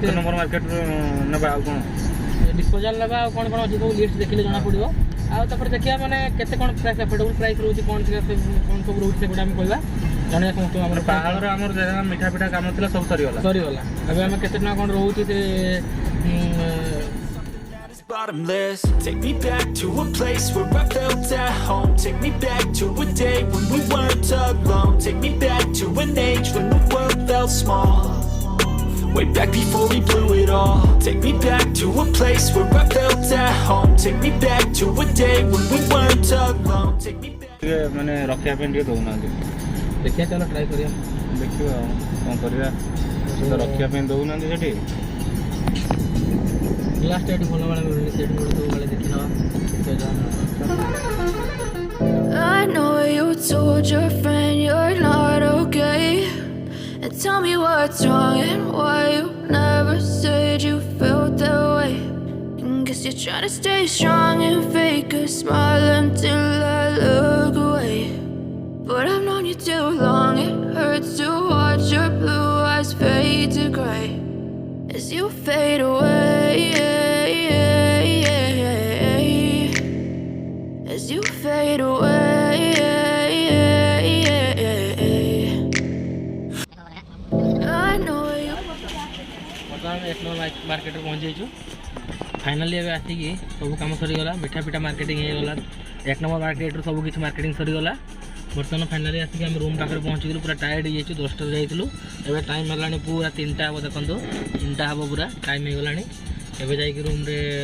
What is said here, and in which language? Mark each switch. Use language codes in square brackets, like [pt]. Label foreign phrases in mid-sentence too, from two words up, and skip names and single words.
[en] number market [or] ନେବା ଆଉ କ'ଣ ଡିସ୍ପୋଜାଲ ନେବା ଆଉ କ'ଣ କ'ଣ ଅଛି ସବୁ ଲିଷ୍ଟ ଦେଖିଲେ ଜଣାପଡ଼ିବ ଆଉ ତାପରେ ଦେଖିବା ମାନେ କେତେ କ'ଣ [en] price affordable price [or] ରହୁଛି କ'ଣ କ'ଣ ସବୁ ରହୁଛି ସେଗୁଡ଼ା ଆମେ କହିବା ଜଣେଇବା ସମସ୍ତଙ୍କୁ ଆମର ପାହାଡ଼ର ଆମର ଯାହା ମିଠା ପିଠା କାମ ଥିଲା ସବୁ ସରିଗଲା ଏବେ ଆମେ କେତେ ଟଙ୍କା କ'ଣ ରହୁଛି ସେ [en] bottomless. Take me back to a place where I felt at home. Take me back to a day when we weren't alone. Take me back to an age when the world felt small. Way back before we blew it all. Take me back to a place where I felt at home. Take me back to a day when we weren't alone. Take me back. [or] ମାନେ ରଖିବା ପାଇଁ ଟିକେ ଦଉନାହାନ୍ତି ଦେଖିବା ଚାଲ ଟ୍ରାଏ କରିବା ଦେଖିବା ଆଉ କ'ଣ କରିବା ରଖିବା ପାଇଁ ଦଉନାହାନ୍ତି ସେଠି ଗ୍ଲାସ୍ଟା ଏଠି ଭଲ ଭାବେ ମିଳୁନି ସେଠି ମିଳୁଥିବ ବେଳେ ଦେଖିନେବା [en] I know you told your friend you're not okay, and tell me what's wrong and why you never said you felt that way. And guess you're trying to stay strong and fake a smile until I look away. But I've known you too long, it hurts to watch your blue eyes fade to gray as you fade away, as you fade away. I know you. [or] ବର୍ତ୍ତମାନ 1 ନମ୍ବର ମାର୍କେଟରେ ପହଞ୍ଚି ଯାଇଛୁ ଫାଇନାଲି ଏବେ ଆସିକି ସବୁ କାମ ସରିଗଲା ମିଠା ପିଠା ମାର୍କେଟିଂ ହେଇଗଲା 1 ନମ୍ବର ମାର୍କେଟରୁ ସବୁ କିଛି ମାର୍କେଟିଂ ସରିଗଲା ବର୍ତ୍ତମାନ ଫାଇନାଲି ଆସିକି ଆମେ ରୁମ୍ ପାଖରେ ପହଞ୍ଚିଗଲୁ ପୁରା ଟାୟାର୍ଡ ହେଇଯାଇଛୁ 10ଟାରେ ଯାଇଥିଲୁ ଏବେ ଟାଇମ୍ ହେଲାଣି ପୁରା 3ଟା ହେବ ଦେଖନ୍ତୁ 3ଟା ହେବ ପୁରା ଟାଇମ୍ ହେଇଗଲାଣି ଏବେ ଯାଇକି ରୁମ୍ରେ